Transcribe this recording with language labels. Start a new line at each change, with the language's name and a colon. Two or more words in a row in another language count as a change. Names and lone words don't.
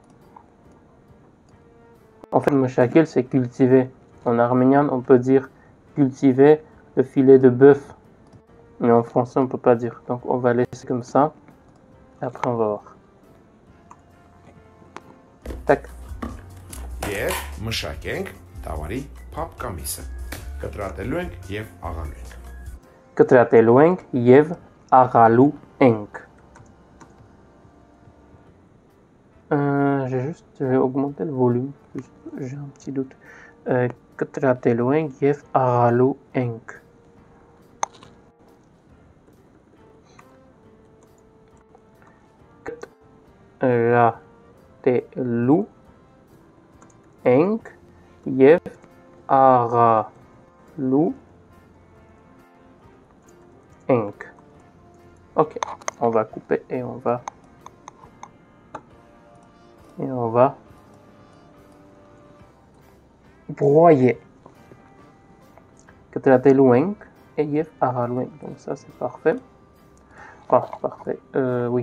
French: En fait, moshakel, c'est cultiver. En arménien, on peut dire cultiver le filet de bœuf. Mais en français, on peut pas dire. Donc, on va laisser comme ça. Après, on va voir. Tac.
Armenian: Եվ մշակենք տավարի փափկամիսը։ Կտրատելու ենք եւ աղալու ենք։ Կտրատելու ենք եւ աղալու ենք։
French: Je vais augmenter le volume, j'ai un petit doute.
Armenian: Կտրատելու ենք եւ աղալու ենք. Կտրատելու ենք եւ աղալու ենք.
French: Ok, on va couper et on va broyer.
Armenian: Կտրատելու ենք et եւ աղալու ենք.
French: Donc ça c'est parfait. Ah, parfait. Oui.